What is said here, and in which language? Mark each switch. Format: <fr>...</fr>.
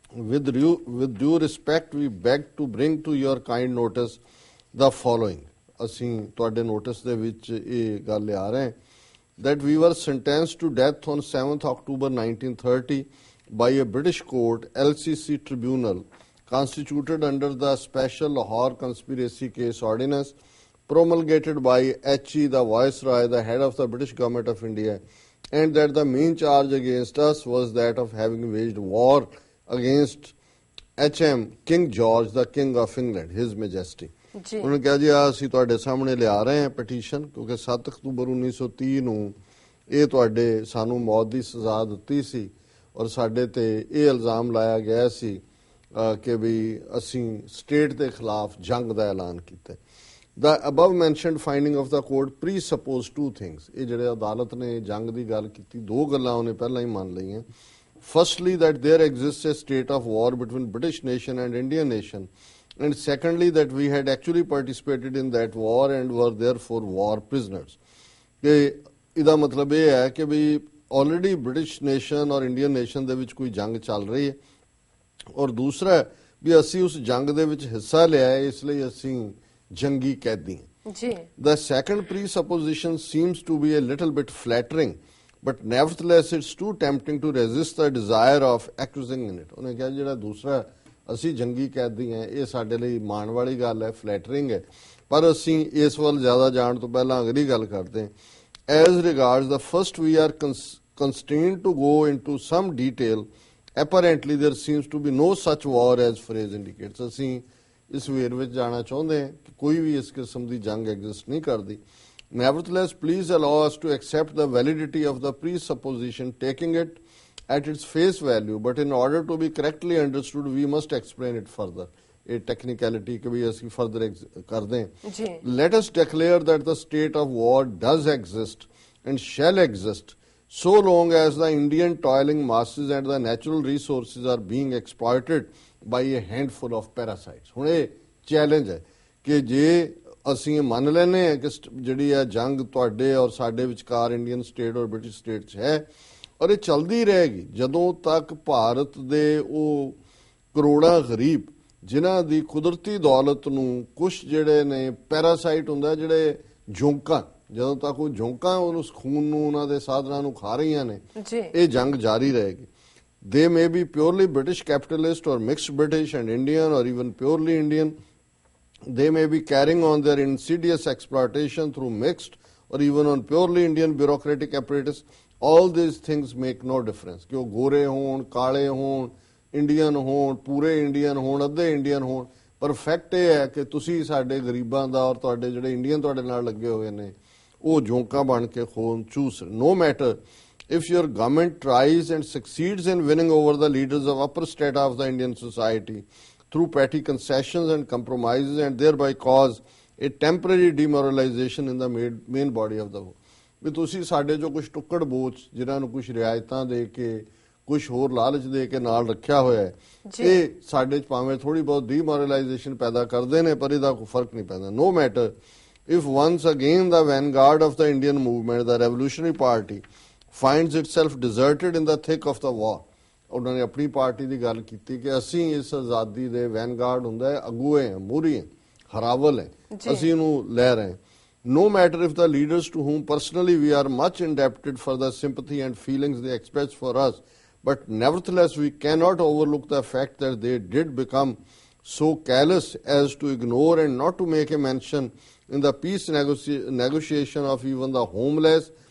<en>with due respect we beg to bring to your kind notice the following,</en> <pa>ਅਸੀਂ ਤੁਹਾਡੇ notice ਦੇ ਵਿੱਚ ਇਹ ਗੱਲ ਲਿਆ ਰਹੇ</pa> <en>that we were sentenced to death on 7th October 1930 by a British court LCC tribunal constituted under the special Lahore conspiracy case ordinance promulgated by H.E. the Viceroy, the head of the British government of India, and that the main charge against us was that of having waged war against H.M. King George, the King of England, His Majesty.</en> <pa>ਉਹਨੇ ਕਿਹਾ ਜੀ ਅਸੀਂ ਤੁਹਾਡੇ ਸਾਹਮਣੇ ਲਿਆ ਰਹੇ ਹਾਂ ਪੈਟੀਸ਼ਨ, ਕਿਉਂਕਿ 7 ਅਕਤੂਬਰ 1930 ਨੂੰ ਇਹ ਤੁਹਾਡੇ ਸਾਨੂੰ ਮੌਤ ਦੀ ਸਜ਼ਾ ਦਿੱਤੀ ਸੀ ਔਰ ਸਾਡੇ ਤੇ ਇਹ ਇਲਜ਼ਾਮ ਲਾਇਆ ਗਿਆ ਸੀ ਕਿ ਵੀ ਅਸੀਂ ਸਟੇਟ ਦੇ ਖਿਲਾਫ ਜੰਗ ਦਾ ਐਲਾਨ ਕੀਤਾ।</pa> <en>The above mentioned finding of the court presuppose two things.</en> <pa>ਇਹ ਜਿਹੜੇ ਅਦਾਲਤ ਨੇ ਜੰਗ ਦੀ ਗੱਲ ਕੀਤੀ, ਦੋ ਗੱਲਾਂ ਉਹਨੇ ਪਹਿਲਾਂ ਹੀ ਮੰਨ ਲਈਆਂ।</pa> <en>Firstly, that there exists a state of war between British nation and Indian nation, and secondly, that we had actually participated in that war and were therefore war prisoners.</en> <pa>ਕਿ ਇਹਦਾ ਮਤਲਬ ਇਹ ਹੈ ਕਿ ਵੀ ਆਲਰੇਡੀ ਬ੍ਰਿਟਿਸ਼ ਨੇਸ਼ਨ ਔਰ Indian nation ਦੇ ਵਿੱਚ ਕੋਈ ਜੰਗ ਚੱਲ ਰਹੀ ਹੈ, ਔਰ ਦੂਸਰਾ ਵੀ ਅਸੀਂ ਉਸ ਜੰਗ ਦੇ ਵਿੱਚ ਹਿੱਸਾ ਲਿਆ ਹੈ, ਇਸ ਲਈ ਅਸੀਂ ਜੰਗੀ ਕੈਦੀ।</pa> <en>The second presupposition seems to be a little bit flattering, but nevertheless it's too tempting to resist the desire of acquiescing in it.</en> <pa>ਉਹਨੇ ਕਿਹਾ ਜਿਹੜਾ ਦੂਸਰਾ ਅਸੀਂ ਜੰਗੀ ਕੈਦੀ ਹਾਂ ਇਹ ਸਾਡੇ ਲਈ ਮਾਣ ਵਾਲੀ ਗੱਲ ਹੈ, ਫਲੈਟਰਿੰਗ ਹੈ, ਪਰ ਅਸੀਂ ਇਸ ਵੱਲ ਜ਼ਿਆਦਾ ਜਾਣ ਤੋਂ ਪਹਿਲਾਂ ਅਗਲੀ ਗੱਲ ਕਰਦੇ ਹਾਂ.</pa> <en>As regards the first, we are constrained to go into some detail. Apparently there seems to be no such war as phrase indicates.</en> <pa>ਅਸੀਂ ਇਸ ਵੇਰ ਵਿੱਚ ਜਾਣਾ ਚਾਹੁੰਦੇ ਹਾਂ ਕਿ ਕੋਈ ਵੀ ਇਸ ਕਿਸਮ ਦੀ ਜੰਗ ਐਗਜ਼ਿਸਟ ਨਹੀਂ ਕਰਦੀ.</pa> <en>Nevertheless, please allow us to accept the validity of the presupposition, taking it at its face value, but in order to be correctly understood, we must explain it further. A technicality</en> <pa>que bhi assi further kar dein.</pa> <en>Let us declare that the state of war does exist and shall exist so long as the Indian toiling masses and the natural resources are being exploited by a handful of parasites.</en> <pa>ਹੁਣ ਇਹ challenge ਹੈ ਕਿ ਜੇ ਅਸੀਂ ਇਹ ਮੰਨ ਲੈਨੇ ਆ ਕਿ ਜਿਹੜੀ ਆ ਜੰਗ ਤੁਹਾਡੇ ਔਰ ਸਾਡੇ ਵਿਚਕਾਰ ਇੰਡੀਅਨ ਸਟੇਟ ਔਰ ਬ੍ਰਿਟਿਸ਼ ਸਟੇਟ 'ਚ ਹੈ ਔਰ ਇਹ ਚੱਲਦੀ ਰਹੇਗੀ ਜਦੋਂ ਤੱਕ ਭਾਰਤ ਦੇ ਉਹ ਕਰੋੜਾਂ ਗਰੀਬ ਜਿਨ੍ਹਾਂ ਦੀ ਕੁਦਰਤੀ ਦੌਲਤ ਨੂੰ ਕੁਛ ਜਿਹੜੇ ਨੇ ਪੈਰਾਸਾਈਟ ਹੁੰਦਾ ਜਿਹੜੇ ਝੋਂਕਾਂ, ਜਦੋਂ ਤੱਕ ਉਹ ਝੋਂਕਾਂ ਉਹਨੂੰ ਖੂਨ ਨੂੰ ਉਹਨਾਂ ਦੇ ਸਾਧਨਾਂ ਨੂੰ ਖਾ ਰਹੀਆਂ ਨੇ ਇਹ ਜੰਗ ਜਾਰੀ ਰਹੇਗੀ.</pa> <en>They may be purely British capitalist or mixed British and Indian or even purely Indian. They may be carrying on their insidious exploitation through mixed or even on purely Indian bureaucratic apparatus. All these things make no difference.</en> <pa>ਕਿ ਉਹ ਗੋਰੇ ਹੋਣ, ਕਾਲੇ ਹੋਣ, Indian ਹੋਣ, ਪੂਰੇ Indian ਹੋਣ, ਅੱਧੇ ਇੰਡੀਅਨ ਹੋਣ, ਪਰ ਫੈਕਟ ਇਹ ਹੈ ਕਿ ਤੁਸੀਂ ਸਾਡੇ ਗਰੀਬਾਂ ਦਾ ਔਰ ਤੁਹਾਡੇ ਜਿਹੜੇ ਇੰਡੀਅਨ ਤੁਹਾਡੇ ਨਾਲ ਲੱਗੇ ਹੋਏ ਨੇ ਉਹ ਝੋਂਕਾਂ ਬਣ ਕੇ ਖੂਨ ਚੂਸ.</pa> <en>No matter if your government tries and succeeds in winning over the leaders of upper strata of the Indian society through petty concessions and compromises and thereby cause a temporary demoralization in the main body of the war.</en> <pa>ਵੀ ਤੁਸੀਂ ਸਾਡੇ ਜੋ ਕੁਝ ਟੁੱਕੜ ਬੋਚ ਜਿਨ੍ਹਾਂ ਨੂੰ ਕੁਝ ਰਿਆਇਤਾਂ ਦੇ ਕੇ ਕੁਝ ਹੋਰ ਲਾਲਚ ਦੇ ਕੇ ਨਾਲ ਰੱਖਿਆ ਹੋਇਆ ਹੈ ਇਹ ਸਾਡੇ 'ਚ ਭਾਵੇਂ ਥੋੜੀ ਬਹੁਤ ਡੀਮੋਰਲਾਈਜੇਸ਼ਨ ਪੈਦਾ ਕਰਦੇ ਨੇ ਪਰ ਇਹਦਾ ਕੋਈ ਫਰਕ ਨਹੀਂ ਪੈਂਦਾ.</pa> <en>No matter if once again the vanguard of the Indian movement, the Revolutionary Party, finds itself deserted in the thick of the war.</en> <pa>ਉਹਨਾਂ ਨੇ ਆਪਣੀ ਪਾਰਟੀ ਦੀ ਗੱਲ ਕੀਤੀ ਕਿ ਅਸੀਂ ਇਸ ਆਜ਼ਾਦੀ ਦੇ ਵੈਨਗਾਰਡ ਹੁੰਦਾ ਹੈ, ਅਗੂਏ ਹਾਂ, ਮੂਹਰੀ ਹਾਂ, ਹਰਾਵਲ ਹੈ, ਅਸੀਂ ਇਹਨੂੰ ਲੈ ਰਹੇ ਹਾਂ.</pa> <en>No matter if the leaders to whom personally we are much indebted for the sympathy and feelings they express for us, but nevertheless we cannot overlook the fact that they did become so callous as to ignore and not to make a mention in the peace negotiation of even the homeless,</en>